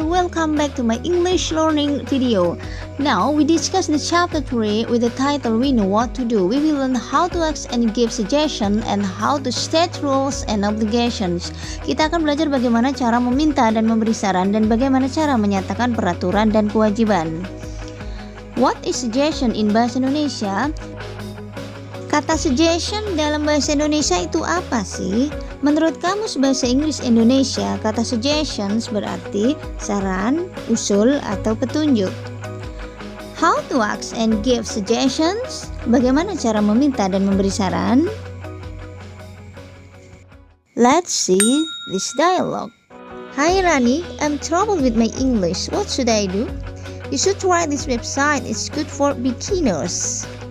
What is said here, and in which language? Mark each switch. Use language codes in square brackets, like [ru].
[en] Welcome back to my English learning video. Now we discuss the chapter 3 with the title We Know What to Do. We will learn how to ask and give suggestion and how to state rules and obligations. [id] Kita akan belajar bagaimana cara meminta dan memberi saran dan bagaimana cara menyatakan peraturan dan kewajiban. [en] What is suggestion in bahasa Indonesia? [id] Kata suggestion dalam bahasa Indonesia itu apa sih? Menurut Kamus Bahasa Inggris Indonesia, kata suggestions berarti saran, usul, atau petunjuk. [en] How to ask and give suggestions? [id] Bagaimana cara meminta dan memberi saran? [en] Let's see this dialogue. Hi Rani, I'm troubled with my English. What should I do? You should try this website. It's good for beginners.